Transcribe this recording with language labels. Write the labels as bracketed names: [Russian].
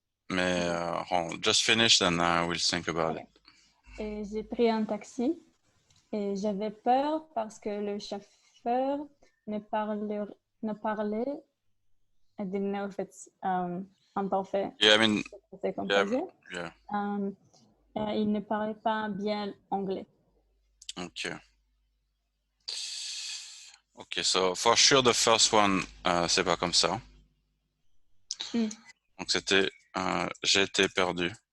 [English] Mais just finish, then I will think about it. [French] Et j'ai pris un taxi et j'avais peur parce que le chauffeur ne parlait. [English] I didn't know if it's imparfait. Yeah, I mean, [French] C'est composé. [English] yeah. [French] Il ne parlait pas bien anglais. Ok. [English] Ok, so for sure the first one, [French] c'est pas comme ça. Donc c'était j'étais perdu.